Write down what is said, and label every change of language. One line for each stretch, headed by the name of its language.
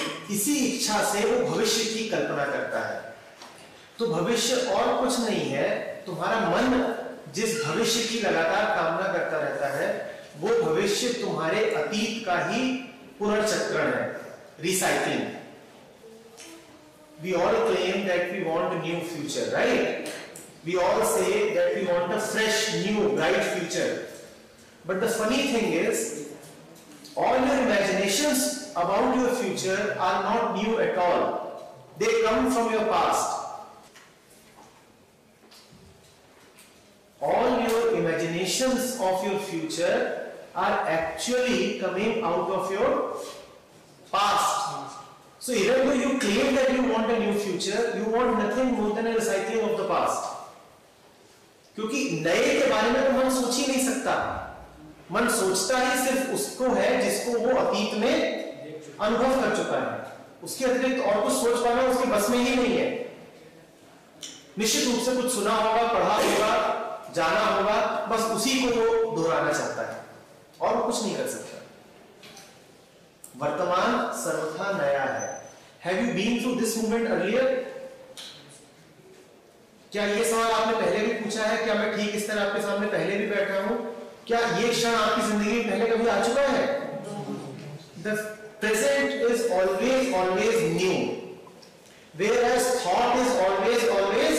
Hindi: इसी इच्छा से वो भविष्य की कल्पना करता है। तो भविष्य और कुछ नहीं है, तुम्हारा मन जिस भविष्य की लगातार कामना करता रहता है वो भविष्य तुम्हारे अतीत का ही पुनर्चक्रण है, recycling.
English: We all claim that we want a new future, right? We all say that we want a fresh, new, bright future. But the funny thing is, all your imaginations about your future are not new at all. They come from your past. All your imaginations of your future are actually coming out of your past. So even though you claim that you want a new future, you want nothing more than a recycling of the past.
Hindi: क्योंकि नए के बारे में तो मन सोच ही नहीं सकता। मन सोचता ही सिर्फ उसको है जिसको वो अतीत में अनुभव कर चुका है। उसके अतिरिक्त और कुछ सोच पाना उसके बस में ही नहीं है। निश्चित रूप से कुछ सुना होगा, पढ़ा होगा, जाना होगा, बस उसी को वो दोहराना चाहता है और कुछ नहीं कर सकता। वर्तमान सर्वथा नया है।
English: Have you been through this moment earlier?
Hindi: क्या ये सवाल आपने पहले भी पूछा है? क्या मैं ठीक इस तरह आपके सामने पहले भी बैठा हूं? क्या ये क्षण आपकी जिंदगी में पहले कभी आ चुका है?
English: The present is always new, whereas thought is always old.